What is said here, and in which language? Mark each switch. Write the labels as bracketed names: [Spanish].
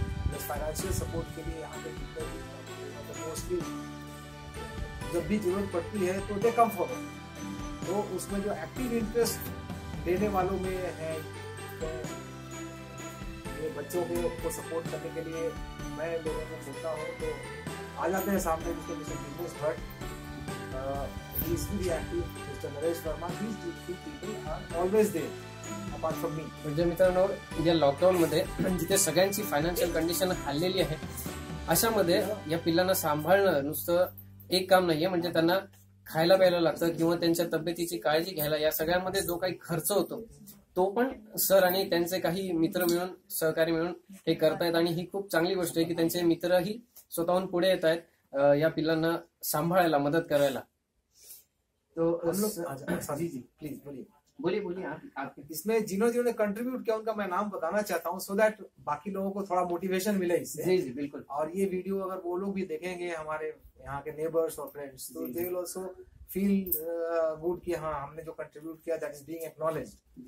[Hindi] Plus financial support के लिए यहाँ पे मतलब मोस्टली जब भी जरूरत पड़ती है तो दे कम फॉरवर्ड. तो उसमें जो एक्टिव इंटरेस्ट देने वालों में है, तो ये बच्चों को सपोर्ट करने के लिए मैं लोगों को बोलता हूँ, तो आ जाते हैं सामने. जिसके mister Jignesh Bhatt, [English] he is very active, [Hindi] Mr. [English] Naresh Verma, these two people are always there apart from me. [Marathi] म्हणजे मित्रांनो, या लॉकडाऊन मध्ये जिथे सगळ्यांची फायनान्शियल कंडिशन हल्लेली आहे, अशामध्ये या पिल्लांना सांभाळणं नुसतं एक काम नाहीये. म्हणजे त्यांना खायला प्यायला लागतं किंवा त्यांच्या तब्येतीची काळजी घ्यायला, या सगळ्यामध्ये जो काही खर्च होतो तो पण सर आणि त्यांचे काही मित्र मिळून, सहकारी मिळून हे करतायत. आणि ही खूप चांगली गोष्ट आहे की त्यांचे मित्रही स्वतःहून पुढे येत आहेत या पिल्लांना सांभाळायला, मदत करायला. [Hindi] तो हम लोग सभी जी प्लीज बोलिए आप. इसमें जिन्होंने ने कंट्रीब्यूट किया उनका मैं नाम बताना चाहता हूँ, सो दैट बाकी लोगों को थोड़ा मोटिवेशन मिले इससे. जी जी बिल्कुल. और ये वीडियो अगर वो लोग भी देखेंगे, हमारे यहाँ के नेबर्स और फ्रेंड्स, तो [English] they will also feel good [Hindi] कि हाँ हमने जो कंट्रीब्यूट किया दैट इज बीइंग एक्नॉलेज्ड.